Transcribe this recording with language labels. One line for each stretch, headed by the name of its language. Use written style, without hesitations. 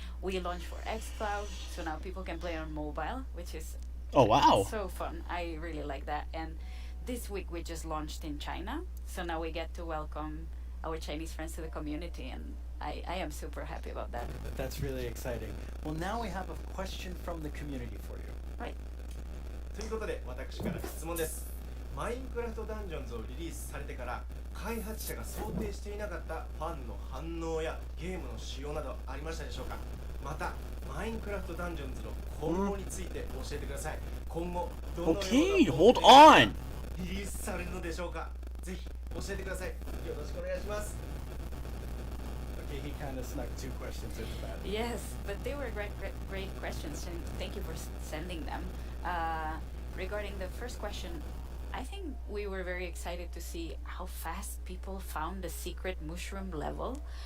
English: We launched for xCloud, so now people can play on mobile, which is so fun. I really like that. And this week we just launched in China, so now we get to welcome our Chinese friends to the community, and I am super happy about that. That's really exciting. Well, now we have a question from the community for you. Right.
Japanese: ということで私から質問ですマインクラフトダンジョンズをリリースされてから開発者が想定していなかったファンの反応やゲームの仕様などありましたでしょうか。またマインクラフトダンジョンズの今後について教えてください。今後どのような
English: Okay, hold on.
Japanese: リリースされるのでしょうか。ぜひ教えてください。よろしくお願いします。
English: Okay, he kind of snuck 2 questions into that. Yes, but they were great questions, and thank you for sending them. Regarding the first question, I think we were very excited to see how fast people found the secret mushroom level.